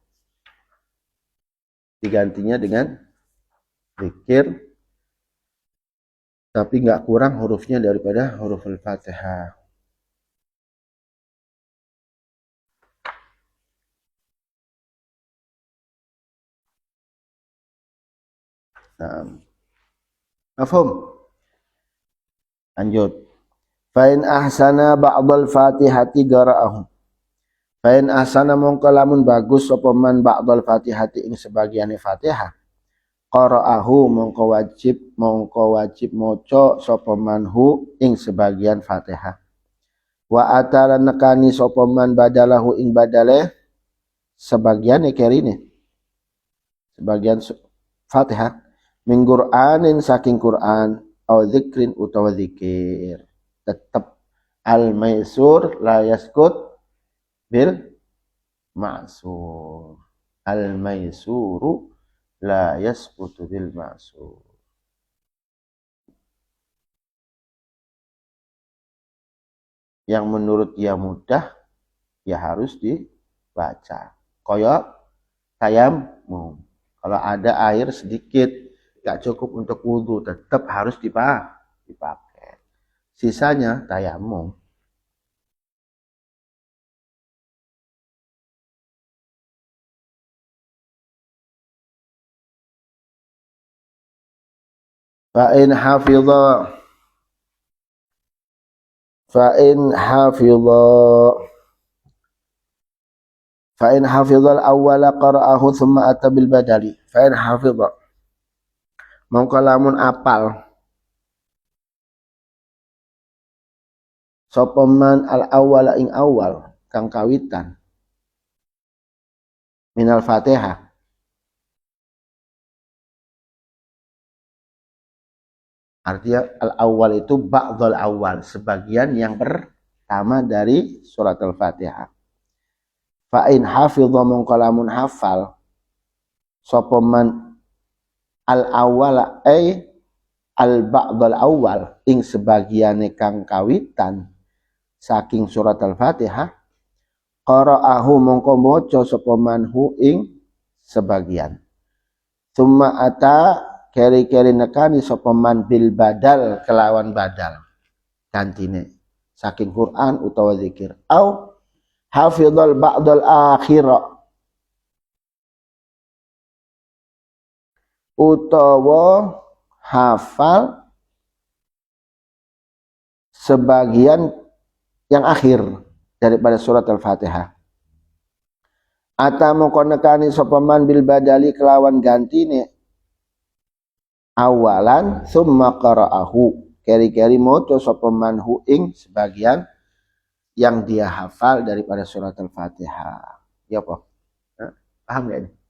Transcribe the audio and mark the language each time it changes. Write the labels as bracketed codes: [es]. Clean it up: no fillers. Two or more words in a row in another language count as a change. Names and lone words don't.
[id] Digantinya dengan zikir tapi nggak kurang hurufnya daripada huruf Al-Fatihah. Nah, paham? Lanjut. [ar] فإن أحسن بعض الفاتحة قرأه. فإن أحسن [jv] mongko lamun bagus sapa man [ar] بعض الفاتحة [jv] ing sebagiane Fatihah. Qara'ahu mongko wajib maca sapa manhu ing sebagian Fatihah. [ar] وأتى له [jv] nekani sapa man badalahu ing badale sebagian kerine. Sebagian Fatihah [ar] من قرآن [jv] saking Qur'an [ar] أو ذكر [jv] utawa zikir. [ar] Tetap الميسور لا يسقط بالمعسور. الميسور لا يسقط بالمعسور. [id] Yang menurut dia mudah ya harus dibaca. [jv] Koyok tayamum. [id] Kalau ada air sedikit gak cukup untuk wudu, tetap harus dipakai. Sisanya tayamum. [ar] فإن حفظ الأول قرأه ثم أتى بالبدل. فإن حفظ [jv] mongko lamun apal sapa man [ar] الأول [jv] ing awal kang kawitan [ar] من الفاتحة [id] Artinya al-awwal itu [ar] بعض الأول, [id] sebagian yang pertama dari surat Al-Fatihah. [ar] فإن حفظ [jv] mongko lamun hafal sapa man [ar] الأول أي البعض الأول [jv] ing sebagiane kang kawitan saking surat Al-Fatihah, qara'ahu mongko maca sapa manhu ing sebagian. [ar] ثم أتى [jv] keri-keri nekani sapa man [ar] بالبدل [jv] kelawan badal gantine saking Quran utawa zikir. [ar] أو حفظ البعض الآخر [jv] utawa hafal [id] sebagian yang akhir daripada surat Al-Fatihah. [jv] Ata mongko nekani sapa man [ar] بالبدل [jv] kelawan gantine [ar] أولا ثم قرأه [jv] keri-keri maca sapa manhu ing sebagian [id] yang dia hafal daripada surat Al-Fatihah. [jv] Ya apa? [id] Paham enggak ini?